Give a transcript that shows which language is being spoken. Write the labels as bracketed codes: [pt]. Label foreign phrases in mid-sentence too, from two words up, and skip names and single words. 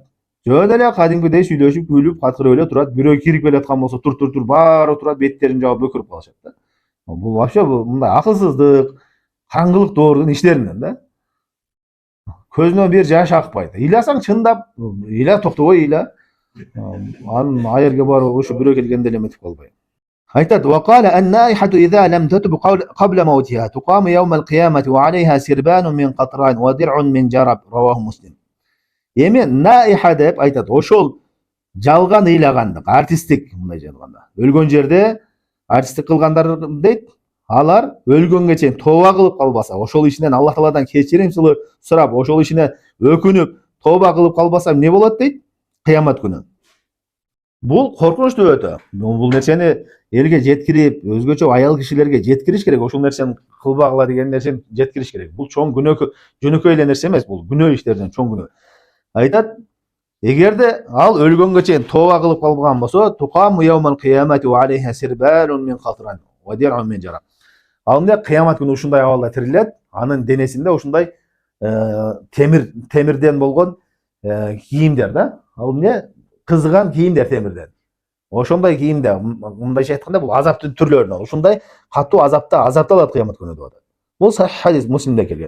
[ky] Жөн эле кадимкидей сүйлөшүп, күлүп, каткырып эле турат. Бирөө кирип келаткан болсо, тур, баары турат, беттерин жаап бөкүрүп калышат да. Бул вообще мындай акылсыздык, караңгылык доордун иштеринен да. Көзүнөн бир жаш акпайт. Ыйласаң чындап, ыйла, токтобой ыйла. Анын аерге барып ушу бирөө келгенде эле эметип калбай. Айтат: [ar] "وقالت النائحة إذا لم تتب قبل موتها تقام يوم القيامة وعليها سربال من قطران ودرع من جرب." رواه مسلم. [ky] Эми наиха деп айтат. Ошол жалган ыйлагандык, артисттик мындай жалганда. Өлгөн жерде артисттик кылгандар дейт, алар өлгөнгө чейин тооба кылып калбаса, ошол ишинен Аллах Тааладан кечирим сурап, ошол ишине өкүнүп, тооба кылып калбаса эмне болот дейт? Кыямат күнү. Бул коркунучтуу өтө. Бул нерсени элге жеткирип, өзгөчө аял кишилерге жеткириш керек. Ошол нерсени кылбагыла деген нерсени жеткириш керек. Бул чоң күнөө, жөнөкөй эле нерсе эмес, бул күнөө иштерден чоң күнөө. Айтат, эгерде ал өлгөнгө чейин тооба кылып калбаган болсо, [ar] تقام يوم القيامة وعليها سربال من قطران ودرع من جرب. [ky] Ал эмне? Кыямат күнү ушундай абалда тирилет, анын денесинде ушундай темирден болгон кийимдер да. Ал эмне? Кызыган кийимдер темирден. Ошондой кийимде, мындайча айтканда бул азаптын түрлөрүнөн. Ушундай катуу азапта азапталат кыямат күнү деп атат. Бул сахих хадис, Муслимде келген.